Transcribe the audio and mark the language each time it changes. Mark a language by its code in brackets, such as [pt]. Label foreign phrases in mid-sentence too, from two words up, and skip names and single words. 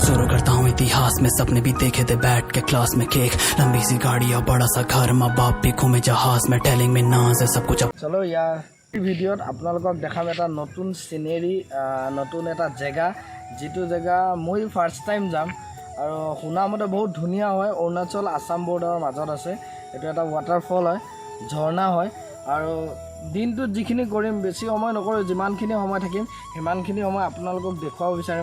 [hi] शुरू करता हूँ इतिहास में, सपने भी देखे थे बैठ के क्लास में, केक लंबी सी गाड़ी और बड़ा सा घर, माँ बाप भी घूमे जहाज में, टेलिंग में नाज है सब कुछ। चलो यार [as] ভিডিঅ'ত আপোনালোকক দেখাম এটা নতুন সিনেৰী, নতুন এটা জেগা, যিটো জেগা মই [en] first time [as] যাম আৰু শুনামতে বহুত ধুনীয়া হয়। অৰুণাচল আসাম বৰ্ডাৰৰ মাজত আছে। এইটো এটা ৱাটাৰফল হয়, ঝৰ্ণা হয় আৰু দিনটোত যিখিনি কৰিম, বেছি সময় নকৰোঁ, যিমানখিনি সময় থাকিম সিমানখিনি সময় আপোনালোকক দেখুৱাব বিচাৰিম।